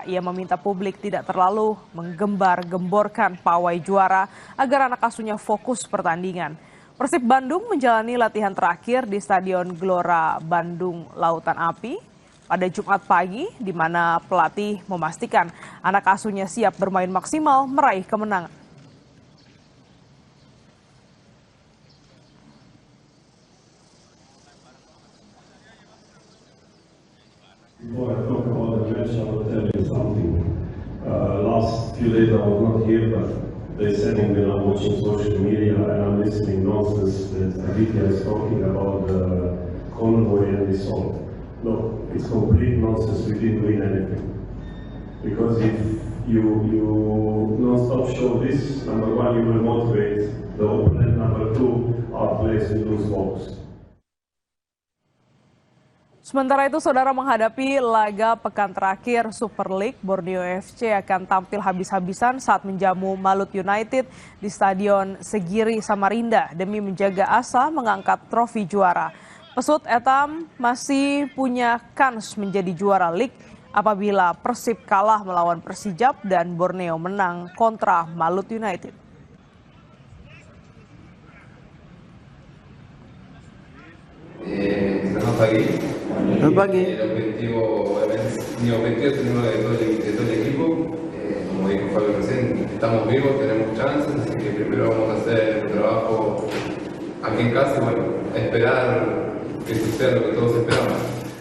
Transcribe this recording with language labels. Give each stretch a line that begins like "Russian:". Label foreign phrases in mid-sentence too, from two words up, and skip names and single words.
Indonesian: Ia meminta publik tidak terlalu menggembar-gemborkan pawai juara agar anak asuhnya fokus pertandingan. Persib Bandung menjalani latihan terakhir di Stadion Gelora Bandung Lautan Api pada Jumat pagi, di mana pelatih memastikan anak asuhnya siap bermain maksimal meraih kemenangan.
English: Before I talk about the match, I will tell you something. Last few days I was not here, but they said when I'm watching social media and I'm listening nonsense that Aditya is talking about the convoy and this all. No, it's complete nonsense. We didn't win anything. Because if you non-stop show this, number one, you will motivate the opponent. Number two, our players will lose focus.
Indonesian: Sementara itu, saudara, menghadapi laga pekan terakhir Super League, Borneo FC akan tampil habis-habisan saat menjamu Malut United di Stadion Segiri Samarinda demi menjaga asa mengangkat trofi juara. Pesut Etam masih punya kans menjadi juara League apabila Persib kalah melawan Persijap dan Borneo menang kontra Malut United. Selamat pagi. Selamat pagi.
Spanish: Mi objetivo es uno de todo el equipo. Como dijo Fabio recién, estamos vivos, tenemos chances, así que primero vamos a hacer un trabajo aquí en casa y bueno, esperar que suceda lo que todos esperamos.